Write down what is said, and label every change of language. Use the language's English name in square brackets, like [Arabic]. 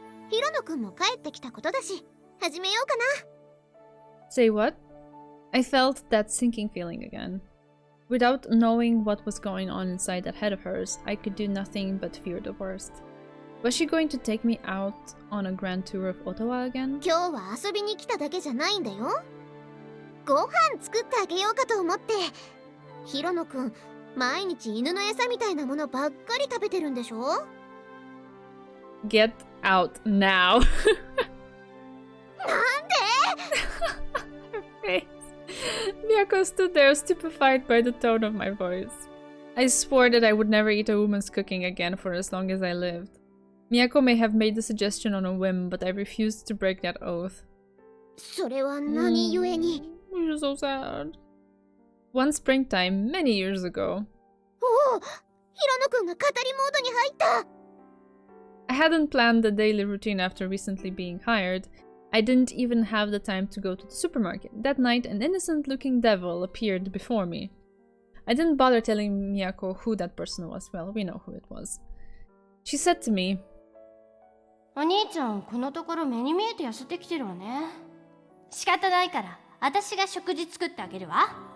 [Japanese] ヒロノくんも帰ってきたことだし、始めようかな。 [English] Say what? I felt that sinking feeling again. Without knowing what was going on inside that head of hers, I could do nothing but fear the worst. Was she going to take me out on a grand tour of Ottawa again? [Japanese] 今日は遊びに来ただけじゃないんだよ。ご飯作ってあげようかと思って。ヒロノくん、毎日犬の餌みたいなものばっかり食べてるんでしょ？ [English] Get out now. [Japanese] なんで？ [English] Miyako stood there stupefied by the tone of my voice. I swore that I would never eat a woman's cooking again for as long as I lived. Miyako may have made the suggestion on a whim, but I refused to break that oath. [Japanese] それは何故に？ [English] Which is so sad. One springtime, many years ago. [Japanese] おお、ヒロノくんが語りモードに入った。 [English] I hadn't planned the daily routine after recently being hired. I didn't even have the time to go to the supermarket. That night, an innocent-looking devil appeared before me. I didn't bother telling Miyako who that person was. Well, we know who it was. She said to me, [Japanese] お兄ちゃん、このところ目に見えて痩せてきてるわね。仕方ないから、私が食事作ってあげるわ。